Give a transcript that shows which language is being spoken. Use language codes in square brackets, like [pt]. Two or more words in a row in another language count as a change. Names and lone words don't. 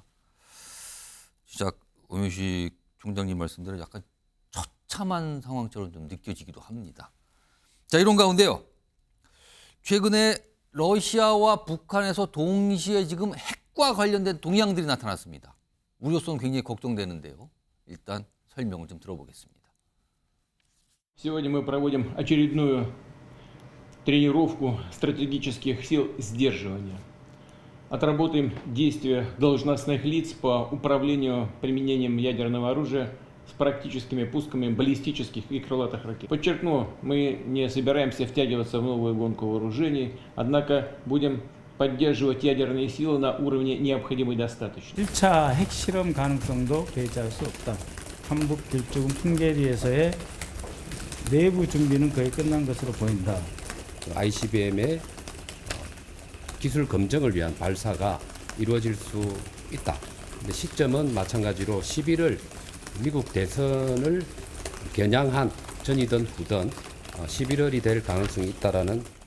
[ko] 진짜 오명식 총장님 말씀대로 약간 처참한 상황처럼 좀 느껴지기도 합니다. 자, 이런 가운데요. 최근에 러시아와 북한에서 동시에 지금 핵과 관련된 동향들이 나타났습니다. 우려성 굉장히 걱정되는데요. 일단 설명을 좀 들어보겠습니다. [ru] Сегодня мы проводим очередную тренировку стратегических сил сдерживания. Отработаем действия должностных лиц по управлению применением ядерного оружия с практическими пусками баллистических и крылатых ракет. Подчеркну, мы не собираемся втягиваться в новую гонку вооружений, однако будем поддерживать ядерные силы на уровне необходимой достаточности. [ko] 1차 핵실험 가능성도 배제할 수 없다. 한북 길조금 풍계리에서의 내부 준비는 거의 끝난 것으로 보인다. ICBM의 기술 검증을 위한 발사가 이루어질 수 있다. 근데 시점은 마찬가지로 11월 미국 대선을 겨냥한 전이든 후든 11월이 될 가능성이 있다라는.